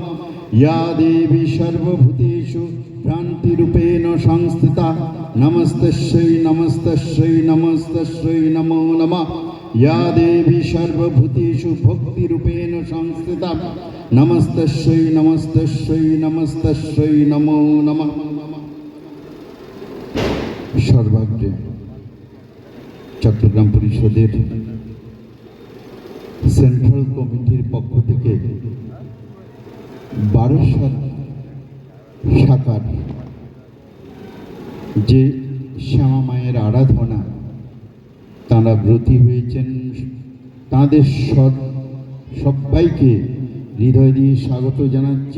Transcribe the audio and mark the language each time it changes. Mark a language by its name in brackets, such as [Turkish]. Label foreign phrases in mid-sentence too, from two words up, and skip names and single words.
[Sanskrit] या देवी सर्वभूतेषु भ्रान्तिरूपेण संस्थिता नमस्तस्यै नमस्तस्यै नमस्तस्यै नमो नमः। या देवी सर्वभूतेषु भक्तिरूपेण संस्थिता नमस्तस्यै नमस्तस्यै नमस्तस्यै नमो नमः। [Bangla] सर्वाग्रे চট্টগ্রাম পরিষদের সেন্ট্রাল কমিটির পক্ষ থেকে বারাসাত শাখার যে শ্যামা মায়ের আরাধনা তাঁরা ব্রতী হয়েছেন, তাঁদের সবাইকে হৃদয় দিয়ে স্বাগত জানাচ্ছি।